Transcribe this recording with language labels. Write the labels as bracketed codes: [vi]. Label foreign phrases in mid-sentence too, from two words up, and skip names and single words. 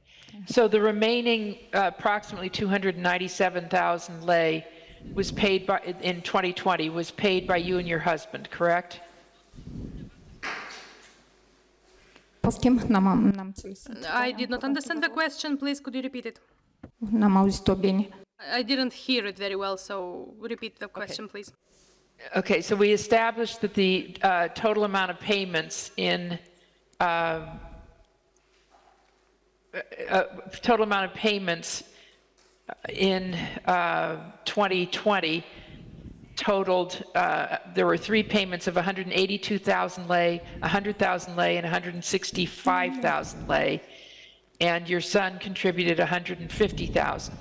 [en] So the remaining approximately 297,000 lei was paid by, in 2020, was paid by you and your husband, correct? I did not understand the question. Please, could you repeat it? [ro] N-am auzit-o bine. [en] I didn't hear it very well, so repeat the question, please. Okay, so we established that the total amount of payments in total amount of payments in 2020 totaled, there were three payments of 182,000 lei, 100,000 lei, and 165,000 lei, and your son contributed 150,000.